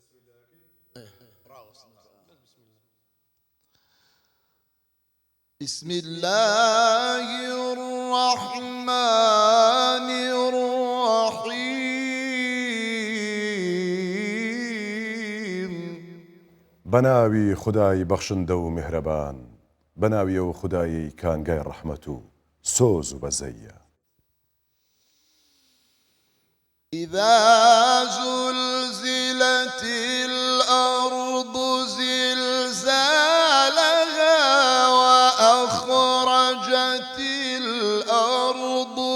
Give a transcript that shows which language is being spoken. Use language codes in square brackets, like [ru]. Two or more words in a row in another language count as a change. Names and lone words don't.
[ar] بسم الله الرحمن الرحيم [ckb] بناوي خداي بخشندە و میهرەبان بناویەوە خدایی کانگای ڕەحمەت و سۆز و بەزەیە [ar] إذا زلزلت الأرض زلزالها وأخرجت الأرض